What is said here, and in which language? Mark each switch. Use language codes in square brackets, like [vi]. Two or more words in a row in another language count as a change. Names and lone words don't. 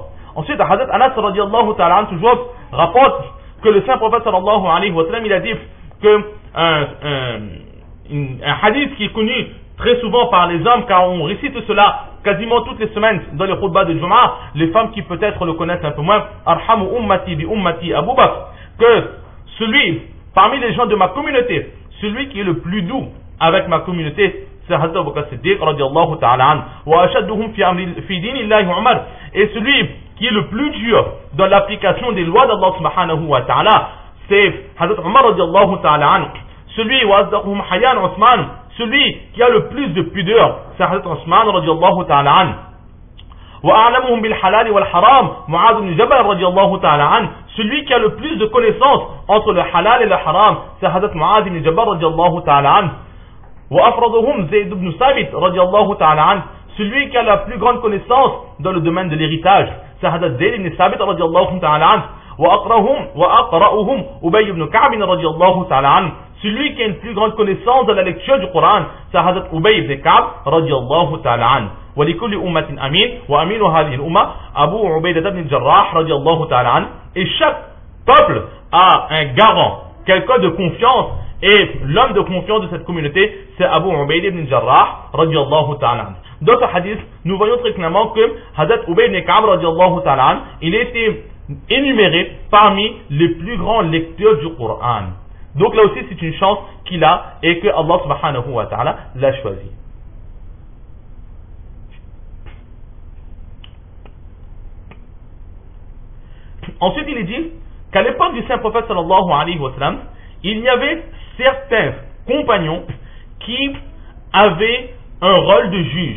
[fr] Ensuite, Hazrat Anas [ar] رضي الله تعالى [fr] toujours rapporte que le saint prophète [ar] صلى الله عليه وسلم, [fr] il a dit que un hadith qui est connu très souvent par les hommes, car on récite cela quasiment toutes les semaines dans les khutbahs de Jumu'ah, les femmes qui peut-être le connaissent un peu moins, [ar] أرحم أمتي بأمتي أبو بكر, [fr] que celui parmi les gens de ma communauté, celui qui est le plus doux avec ma communauté, c'est Hazrat Abu Bakr Siddiq [ar] رضي الله تعالى عنه وأشدهم في دين الله عمر, [fr] et celui qui est le plus dur dans l'application des lois d'Allah [ar] سبحانه وتعالى, [fr] c'est Hazrat Umar [ar] رضي الله تعالى عنه. [fr] Celui [ar] وأصدقهم حياء عثمان, [fr] celui qui a le plus de pudeur, c'est Hazrat Uthman [ar] رضي الله تعالى عنه. وأعلمهم بالحلال والحرام معاذ بن جبل رضي الله تعالى عنه. [fr] Celui qui a le plus de connaissances entre le halal et le haram, c'est Hazrat Mu'adh ibn Jabal [ar] رضي الله تعالى عنه. وأفرضهم زيد بن ثابت رضي الله تعالى عنه. [fr] Celui qui a la plus grande connaissance dans le domaine de l'héritage, c'est Hazrat Zayd ibn Sabit [ar] رضي الله تعالى عنه. وأقرؤهم أبي بن كعب رضي الله تعالى عنه. [fr] Celui qui a une plus grande connaissance de la lecture du Coran, c'est Hazrat Ubay ibn Ka'b [ar] رضي الله تعالى عنه. ولكل أمة أمين وأمين هذه الأمة أبو عبيدة بن الجراح رضي الله تعالى عنه. [fr] Et chaque peuple a un garant, quelqu'un de confiance, et l'homme de confiance de cette communauté, c'est Abu Ubaidah ibn Jarrah [ar] رضي الله تعالى عنه. [fr] Dans ce hadith, nous voyons très clairement que Hazrat Ubay ibn Ka'b [ar] رضي الله تعالى عنه, [fr] il a été énuméré parmi les plus grands lecteurs du Coran. Donc là aussi, c'est une chance qu'il a et que Allah [ar] سبحانه وتعالى [fr] l'a choisi. Ensuite, il est dit qu'à l'époque du saint prophète [ar] صلى الله عليه وسلم, [fr] il y avait certains compagnons qui avaient un rôle de juge.